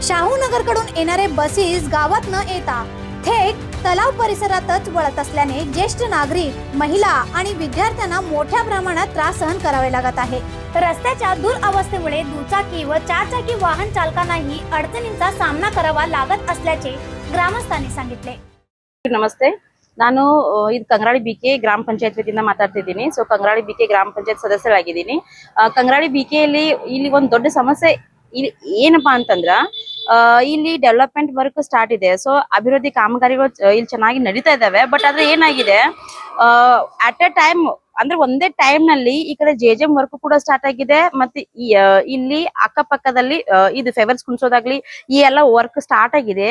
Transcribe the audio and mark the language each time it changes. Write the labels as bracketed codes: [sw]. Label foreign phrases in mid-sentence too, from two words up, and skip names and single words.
[mr] शाहूनगर कडून येणारे बसेस गावात न येता थेट तलाव परिसरातच वळत असल्याने ज्येष्ठ नागरिक, महिला आणि विद्यार्थ्यांना मोठ्या प्रमाणात त्रास सहन करावे लागत आहे। रस्त्याच्या दुरवस्थेमुळे दुचाकी व चारचाकी वाहन चालकांनाही अडचणींचा सामना करावा लागत असल्याचे ग्रामस्थांनी सांगितले। नमस्ते, [kn] ನಾನು ಇದು ಕಂಗರಾಳಿ ಬಿಕೆ ಗ್ರಾಮ ಪಂಚಾಯತ್ ವತಿಯಿಂದ ಮಾತಾಡ್ತಿದ್ದೀನಿ। ಸೊ ಕಂಗರಾಳಿ ಬಿಕೆ ಗ್ರಾಮ ಪಂಚಾಯತ್ ಸದಸ್ಯರಾಗಿದ್ದೀನಿ। ಕಂಗರಾಳಿ ಬಿಕೆಯಲ್ಲಿ ಇಲ್ಲಿ ಒಂದು ದೊಡ್ಡ ಸಮಸ್ಯೆ ಏನಪ್ಪಾ ಅಂತಂದ್ರ ಇಲ್ಲಿ [en] development work start [kn] ಇದೆ। ಸೊ ಅಭಿವೃದ್ಧಿ ಕಾಮಗಾರಿಗಳು ಇಲ್ಲಿ ಚೆನ್ನಾಗಿ ನಡೀತಾ ಇದಾವೆ। ಬಟ್ ಆದ್ರೆ ಏನಾಗಿದೆ, [en] at a time [kn] ಅಂದ್ರೆ ಒಂದೇ ಟೈಮ್ ನಲ್ಲಿ ಈ ಕಡೆ ಜೆಜೆಎಂ ವರ್ಕ್ ಕೂಡ ಸ್ಟಾರ್ಟ್ ಆಗಿದೆ, ಮತ್ತೆ ಇಲ್ಲಿ ಅಕ್ಕಪಕ್ಕದಲ್ಲಿ ಇದು ಫೇವರ್ಸ್ ಕುಣಿಸೋದಾಗ್ಲಿ ಈ ಎಲ್ಲ [en] work start [kn] ಆಗಿದೆ।